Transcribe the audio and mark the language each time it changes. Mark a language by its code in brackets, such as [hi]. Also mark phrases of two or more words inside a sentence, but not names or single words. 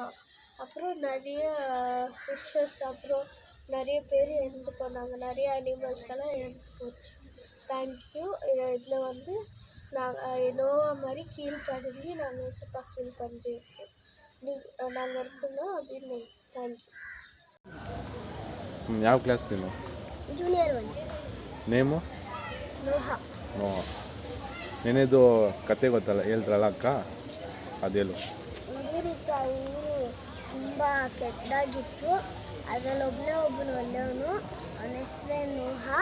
[ta] அப்புறம் நிறைய ஃபிஷ்ஷஸ், அப்புறம் நிறைய பேர் இறந்து போனாங்க. நிறைய அனிமல்ஸ் எல்லாம் இறந்து போச்சு. தேங்க்யூ. இதில் வந்து நாங்கள் நோவா மாதிரி கீழ்படிஞ்சு நாங்கள் ஏசப்பா கீழ்படிஞ்சிருக்கோம். நாங்கள் இருக்கணும் அப்படின்னு. தேங்க்யூ. [kn] ಯಾವ ಕ್ಲಾಸ್ ನೀನು? ಜೂನಿಯರ್ 1. ನೇಮು? ನೋಹಾ. ನೆನೆದು ಕತೆ ಗೊತ್ತಲ್ಲ, ಹೇಳ್ತಾರಲ್ಲ ಅಕ್ಕ, ಅದೇಳು. ಊರಿತ್ತು, ಆ ಊರು ತುಂಬ ಕೆಟ್ಟದಾಗಿತ್ತು. ಅದರಲ್ಲಿ ಒಬ್ಬನು ಒಳ್ಳೆಯವನು, ಅವನ ಹೆಸರೇ ನೋಹಾ.